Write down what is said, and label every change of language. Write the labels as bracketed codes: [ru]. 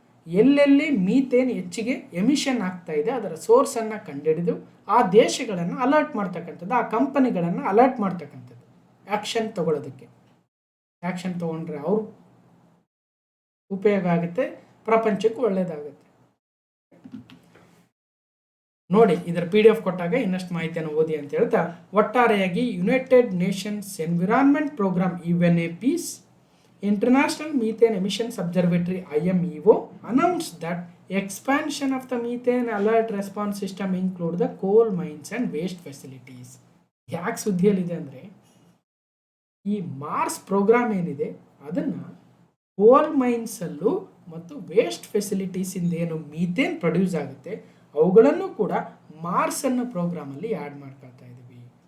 [kn] ಎಲ್ಲೆಲ್ಲಿ ಮೀಥೇನ್ ಹೆಚ್ಚಿಗೆ ಎಮಿಷನ್ ಆಗ್ತಾ ಇದೆ ಅದರ ಸೋರ್ಸನ್ನು ಕಂಡುಹಿಡಿದು ಆ ದೇಶಗಳನ್ನು ಅಲರ್ಟ್ ಮಾಡ್ತಕ್ಕಂಥದ್ದು, ಆ ಕಂಪನಿಗಳನ್ನು ಅಲರ್ಟ್ ಮಾಡ್ತಕ್ಕಂಥದ್ದು, ಆ್ಯಕ್ಷನ್ ತಗೊಳ್ಳೋದಕ್ಕೆ. ಆ್ಯಕ್ಷನ್ ತೊಗೊಂಡ್ರೆ ಅವ್ರು ಉಪಯೋಗ ಆಗುತ್ತೆ, ಪ್ರಪಂಚಕ್ಕೂ ಒಳ್ಳೆಯದಾಗುತ್ತೆ. ನೋಡಿ, ಇದರ PDF ಕೊಟ್ಟಾಗ ಇನ್ನಷ್ಟು ಮಾಹಿತಿಯನ್ನು ಓದಿ ಅಂತ ಹೇಳ್ತಾ, ಒಟ್ಟಾರೆಯಾಗಿ [en] United nations environment programme UNEP's International Methane Emissions Observatory IMEO announced that expansion of the methane alert response system include the coal mines and waste facilities. [kn] ಯಾಕೆ ಸುದ್ದಿಯಲ್ಲಿದೆ ಅಂದರೆ, ಈ ಮಾರ್ಸ್ ಪ್ರೋಗ್ರಾಮ್ ಏನಿದೆ ಅದನ್ನು ಕೋಲ್ ಮೈನ್ಸಲ್ಲೂ ಮತ್ತು ವೇಸ್ಟ್ ಫೆಸಿಲಿಟೀಸಿಂದ ಏನು ಮೀಥೇನ್ ಪ್ರೊಡ್ಯೂಸ್ ಆಗುತ್ತೆ ಅವುಗಳನ್ನು ಕೂಡ ಮಾರ್ಸ್ ಅನ್ನೋ ಪ್ರೋಗ್ರಾಮಲ್ಲಿ ಆ್ಯಡ್ ಮಾಡ್ಕೊಳ್ತಾ ಇದ್ದೀವಿ.